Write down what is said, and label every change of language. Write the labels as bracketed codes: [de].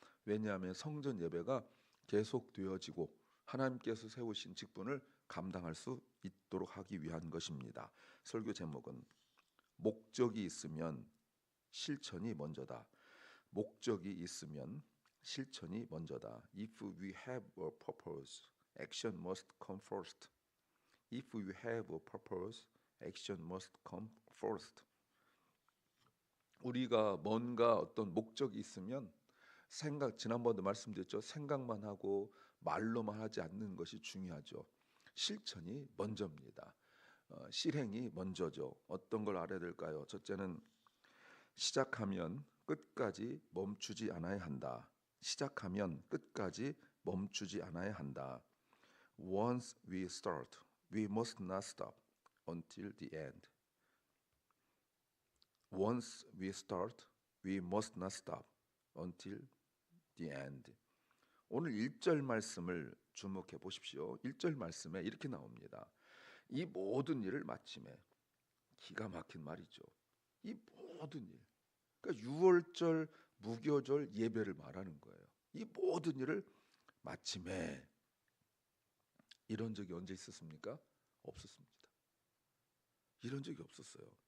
[ko] 왜냐하면 성전 예배가 계속되어지고 하나님께서 세우신 직분을 감당할 수 있도록 하기 위한 것입니다. 설교 제목은 목적이 있으면 실천이 먼저다. 목적이 있으면 실천이 먼저다. [en] If we have a purpose, action must come first. If we have a purpose, action must come first. [ko] 우리가 뭔가 어떤 목적이 있으면 지난번도 말씀드렸죠. 생각만 하고 말로만 하지 않는 것이 중요하죠. 실천이 먼저입니다. 실행이 먼저죠. 어떤 걸 알아야 될까요? 첫째는 시작하면 끝까지 멈추지 않아야 한다. 시작하면 끝까지 멈추지 않아야 한다. [en] Once we start, we must not stop until the end. Once we start, we must not stop until the end. [ko] 오늘 1절 말씀을 주목해 보십시오. 1절 말씀에 이렇게 나옵니다. 이 모든 일을 마침에. 기가 막힌 말이죠. 이 모든 일. 그러니까 유월절, 무교절 예배를 말하는 거예요. 이 모든 일을 마침에. 이런 적이 언제 있었습니까? 없었습니다. 이런 적이 없었어요.